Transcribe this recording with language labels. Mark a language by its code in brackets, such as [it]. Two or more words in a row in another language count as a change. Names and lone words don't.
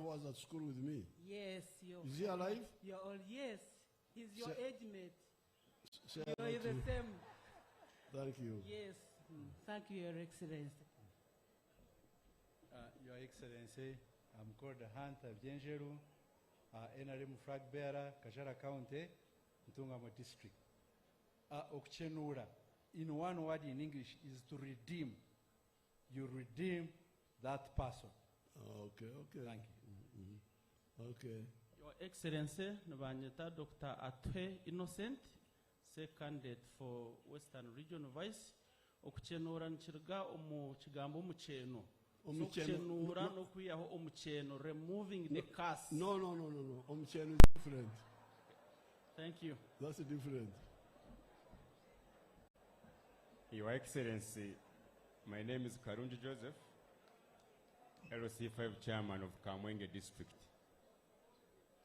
[en] who was at school with me. Yes, Is he alive? You're all, yes. He's your age mate. Say You're the same. Thank you. Yes. Thank you, Your Excellency. Your Excellency, I'm called Hunter Bjenjeru, NRM flag bearer, Kajara County, Ntungamo District. Okuchenura, in one word in English, is to redeem. You redeem that person. Okay. Thank you. Okay. Your Excellency, Nabanyeta Dr. Atwe Innocent, candidate for Western Region Vice. [nyn] Okuchenura nchirga omu chigambo mucheno. Okuchenura no kuyaho omucheno, [en] removing the curse. No. Omucheno is different. Thank you. That's different. Your Excellency, my name is Karunji Joseph, LC5 Chairman of Kamwenge District.